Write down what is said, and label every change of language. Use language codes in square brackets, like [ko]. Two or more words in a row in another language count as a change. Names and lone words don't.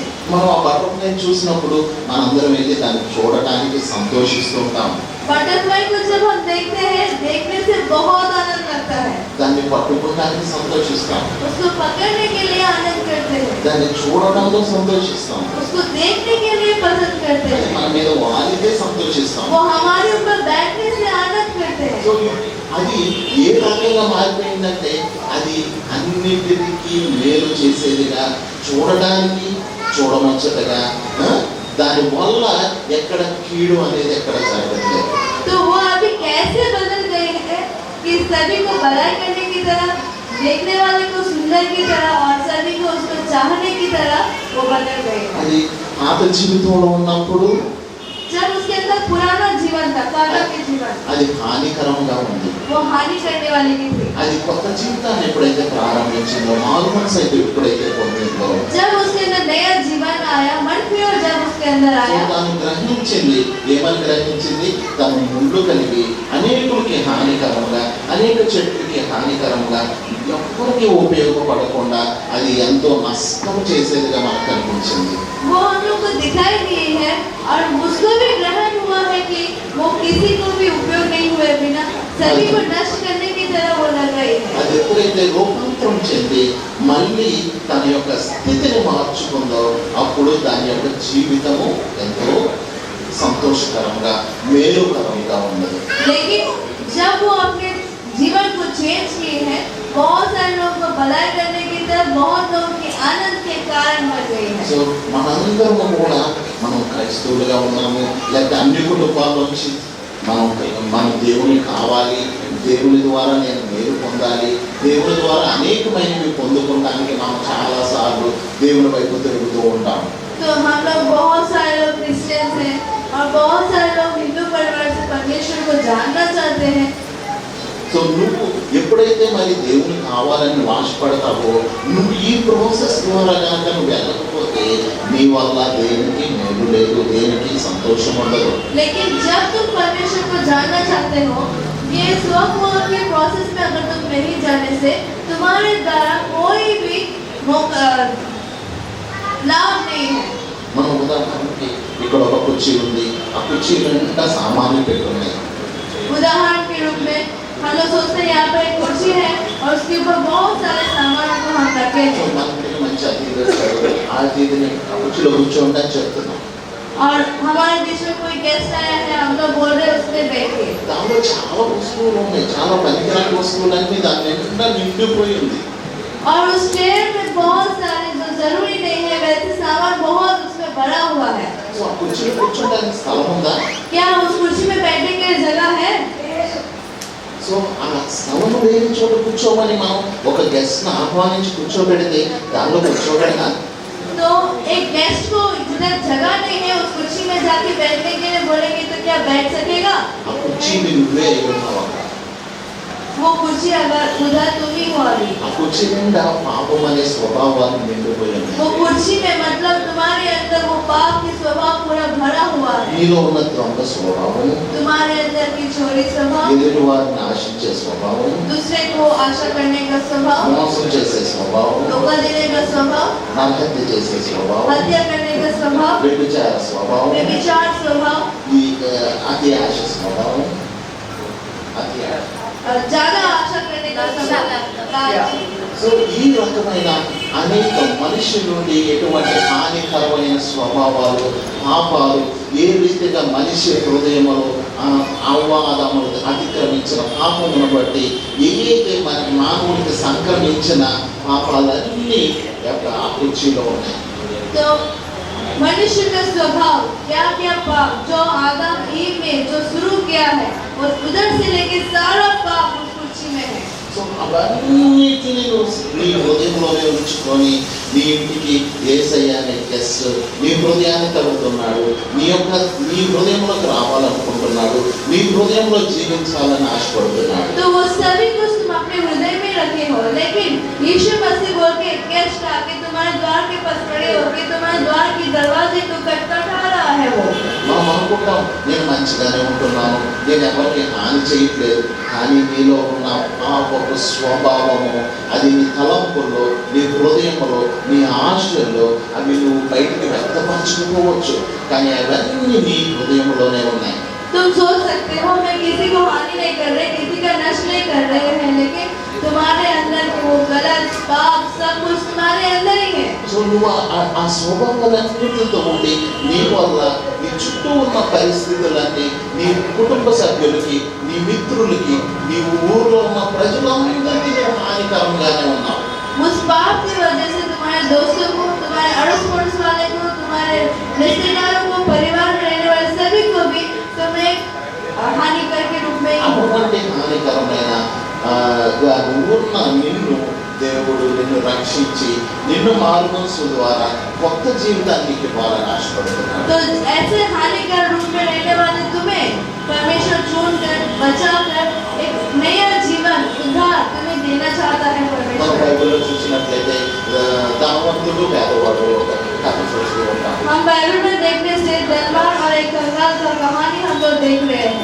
[te] మనం ఆ బటర్ఫ్లై చూసినప్పుడు మనందరం వెళ్ళి దాన్ని చూడటానికి సంతోషిస్తుంటాం. [hi] बटरफ्लाई को जब हम देखते हैं, देखने से बहुत आनंद लगता है, [te] దాన్ని పట్టుకోవడానికి సంతోషిస్తాం, [hi] उसको पकड़ने के लिए आनंद करते हैं, [te] దాన్ని చూడటంలో సంతోషిస్తాం, [hi] उसको देखने के लिए पसंद करते [te] అది [hi] हैं, [te] మన మీద వాలితే సంతోషిస్తాం. [hi] वो हमारे ऊपर बैठने से आनंद करते हैं। [te] సో అది ఏ రకంగా మారిపోయిందంటే అది అన్నిటికీ మేలు చేసేదిగా, చూడడానికి చూడముచ్చటగా, దాని వల్ల ఎక్కడ కీడు అనేది ఎక్కడ జరగట్లేదు. [hi] तो वो अभी कैसे बदल गए हैं कि सभी को भलाई करने की तरह, देखने वाले को सुंदर की तरह और सभी को उसको चाहने की तरह वो बदल गए हैं। [te] అది పాత జీవితంలో ఉన్నప్పుడు [hi] जब उसके अंदर पुराना जीवन था, काटा के जीवन, [te] అది హానికరంగా ఉంది. [hi] वो हानि करने वाली भी थी। [te] అది కొత్త జీవితాన్ని ఎప్పుడైతే ప్రారంభించిందో, మారు మనసు అయితే ఎప్పుడైతే పొందిందో, [hi] जब उसके अंदर नया जीवन आया, मन प्योर जब उसके अंदर आया, [te] తాను గ్రహించింది. ఏమని గ్రహించింది? తను ముళ్ళు కలిగి అనేకులకి హానికరంగా, అనేక చెట్లకి హానికరంగా, ఎవ్వరికి ఉపయోగపడకుండా అది ఎంతో నష్టం చేసేదిగా మనకు కనిపించింది. [hi] वो हम लोग को दिखाई दी है और उसको भी ग्रहण हुआ है कि वो किसी को भी उपयोग नहीं हुए बिना सभी को नष्ट करने की तरह वो लग रही है। [te] అది ఎప్పుడైతే రూపాంతరం చెంది మళ్ళీ తన యొక్క స్థితిని మార్చుకుందో అప్పుడు దాని యొక్క జీవితము ఎంతో సంతోషకరంగా, మేలుకరంగా ఉన్నది. [hi] लेकिन जब वो अपने जीवन को चेंज किए हैं, बहुत सारे लोगों को भलाई करने की तरफ, बहुत लोगों की आनंद के कारण बढ़ गई है। [te] సో మనందరము కూడా మనం క్రైస్తవులుగా ఉన్నాము, లేకపోతే అన్ని కుటుంబాల నుంచి మనం దేవుని కావాలి, దేవుని ద్వారా నేను మేలు పొందాలి, దేవుని ద్వారా అనేకమైనవి పొందుకోవడానికి మనం చాలాసార్లు దేవుని వైపు తిరుగుతూ ఉంటాం. [hi] तो हम लोग बहुत सारे लोग क्रिश्चियंस हैं और बहुत सारे लोग हिंदू परिवार से परमेश्वर को जानना चाहते हैं। [te] సో నువ్వు ఎప్పుడైతే మరి దేవుని కావాలని ఆశపడతావో, నువ్వు ఈ ప్రాసెస్ ద్వారా కనుక నువ్వు వెళ్ళకపోతే నీ వల్ల దేనికి మేలు లేదు, దేనికి సంతోషం ఉండదు. [hi] लेकिन जब तुम परमेश्वर को जानना चाहते हो, ये स्वमोह के प्रोसेस में अगर तुम नहीं जाने से तुम्हारे द्वारा कोई भी लाभ नहीं है। [te] మనం ఉదాహరణకి ఇక్కడ ఒక కుర్చీ ఉంది, ఆ కుర్చీ నిండా సామాన్లు పెట్టున్నాయి. [hi] उदाहरण के रूप में हम लोग सोचते हैं यहाँ पर एक कुर्सी है और उसके ऊपर बहुत सारे सामानों को हम रखे हैं। [te] మనకి మంచి అతిథి వస్తాడు, ఆ అతిథిని ఆ కుర్చీలో కూర్చోండి అని చెప్తున్నాం. [hi] और हमारे बीच में कोई गेस्ट आया है, हम लोग बोल रहे हैं उसमें बैठिए। [te] దానిలో చాలా వస్తువులు ఉన్నాయి, చాలా పనికిరాని వస్తువులన్నీ దాని నిండా నిండిపోయి ఉంది. [hi] और उस चेयर में बहुत सारे जो जरूरी नहीं है वैसे सामान बहुत उसमें भरा हुआ है। [te] సో ఆ కుర్చీలో కూర్చోడానికి స్థలం ఉందా? [hi] क्या उस कुर्सी में बैठने के लिए जगह है? [te] సో ఆ స్థలం లేని చోట కూర్చోమని మనం ఒక గెస్ట్ ని ఆహ్వానించి కూర్చోబెడితే దానిలో కూర్చోబెడనా? [hi] तो एक गेस्ट को जिधर जगह नहीं है उस कुर्सी में जाके बैठने के लिए बोलेंगे तो क्या बैठ सकेगा? [te] ఆ కుర్చీని నువ్వే అయి ఉన్నావు అక్కడ. [hi] वो कुर्सी अगर उधर तुम ही हो अभी, [te] ఆ కుర్చీ నిండా పాపం అనే స్వభావాన్ని నిండిపోయి ఉన్నాయి. [hi] वो कुर्सी में मतलब तुम्हारे अंदर वो पाप की स्वभाव पूरा भरा हुआ है। [te] నీలో ఉన్న ద్వంద్వ స్వభావం, [hi] तुम्हारे अंदर की चोरी स्वभाव, [te] ఎదుటి వారిని ఆశించే స్వభావం, [hi] दूसरे को आशा करने का स्वभाव, [te] మోసం చేసే స్వభావం, [hi] धोखा देने का स्वभाव, [te] నరహత్య చేసే స్వభావం, [hi] हत्या करने का स्वभाव, [te] వ్యభిచార స్వభావం, [hi] व्यभिचार स्वभाव, [te] ఈ అతి ఆశ స్వభావం, అతి ఆశ. [hi] और ज्यादा आशा करने का स्वभाव। [te] సో ఈ రకమైన అనేక మనిషి నుండి ఎటువంటి హానికరమైన స్వభావాలు, పాపాలు, ఏ రీతిగా మనిషి హృదయములో అవాదములు అతిక్రమించిన పాపమును బట్టి ఏదైతే మన మానవునికి సంక్రమించిన పాపాలన్నీ ఆ కుర్చీలో ఉన్నాయి. [hi] तो मनुष्य का स्वभाव क्या क्या पाप जो आदम ईव में जो शुरू किया है वो उधर से लेके सारा पाप उस कुर्सी में है। [te] సో అవన్నిటిని నీ హృదయంలోనే ఉంచుకొని నీ ఇంటికి యేసయ్య అనే గెస్ట్ నీ హృదయాన్ని తడుతున్నాడు, నీ హృదయంలోకి రావాలనుకుంటున్నాడు, నీ హృదయంలో జీవించాలని ఆశపడుతున్నాడు. [hi] तो वो सभी कुछ तुम अपने हृदय में रखे हो, लेकिन यीशु मसीह बोल के गेस्ट आके तुम्हारे द्वार के पास खड़े होके तुम्हारे द्वार की दरवाजे को खटखटा रहा है। वो [te] మనం అనుకుంటాం నేను మంచిగానే ఉంటున్నాను, నేను ఎవరికి హాని చేయట్లేదు, కానీ నీలో ఉన్న పాపపు స్వభావము అది నీ తలంపుల్లో, నీ హృదయంలో, నీ ఆశల్లో అవి నువ్వు బయటికి వ్యక్తపరచుకోవచ్చు, కానీ అవన్నీ నీ హృదయంలోనే ఉన్నాయి. [hi] तुम सोच सकते हो मैं किसी को हानि नहीं कर रहे, किसी का नष्ट नहीं कर रहे हैं, लेकिन तुम्हारे अंदर के वो गलत पाप सब कुछ तुम्हारे अंदर ही है। [te] సో నువ్వు ఆ స్వభావాలన్నిటితో ఉండి నీ వల్ల నీ చుట్టూ ఉన్న పరిస్థితులన్నీ నీ కుటుంబ సభ్యులకి, నీ మిత్రులకి, నీ ఊర్లో ఉన్న ప్రజలందరికీ నువ్వు హానికరంగానే ఉన్నావు. [hi] उस पाप की वजह से तुम्हारे दोस्तों को, तुम्हारे अड़ोस पड़ोस वाले को, तुम्हारे रिश्तेदारों को, परिवार में रहने वाले सभी को भी तुम्हें हानिकर के रूप में [te] అటువంటి హానికరమైన ఉన్న నిన్ను దేవుడు నిన్ను రక్షించి నిన్ను మారుమనసు ద్వారా కొత్త జీవితాన్ని ఇవ్వాలని ఆశపడుతున్నాడు. [hi] तो ऐसे हानिकर रूप में रहने वाले तुम्हें परमेश्वर चुनकर बचाकर एक नया जीवन उद्धार तुम्हें देना चाहता है [te] మన [hi] परमेश्वर। [te] బైబిల్లో చూసినట్లయితే ధనవంతుడు పేదవాడు ఒక కథ చూస్తూ ఉంటాం. [hi] हम बाइबल में देखने से धनवान और एक कंगाल का कहानी हम लोग देख रहे हैं।